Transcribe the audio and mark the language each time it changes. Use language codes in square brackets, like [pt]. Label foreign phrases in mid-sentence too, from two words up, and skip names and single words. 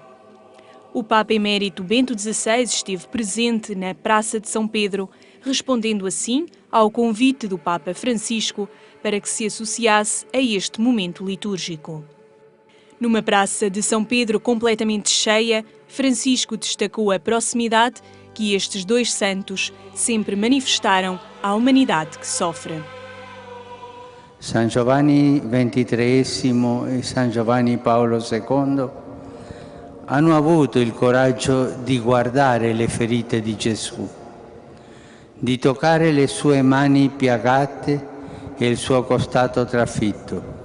[pt] O Papa Emérito Bento XVI esteve presente na Praça de São Pedro, respondendo assim ao convite do Papa Francisco para que se associasse a este momento litúrgico. Numa Praça de São Pedro completamente cheia, Francisco destacou a proximidade que estes dois santos sempre manifestaram à humanidade que sofre. [it] San Giovanni XXIII e San Giovanni Paolo II hanno avuto il coraggio di guardare le ferite di Gesù, di toccare le sue mani piagate e il suo costato trafitto.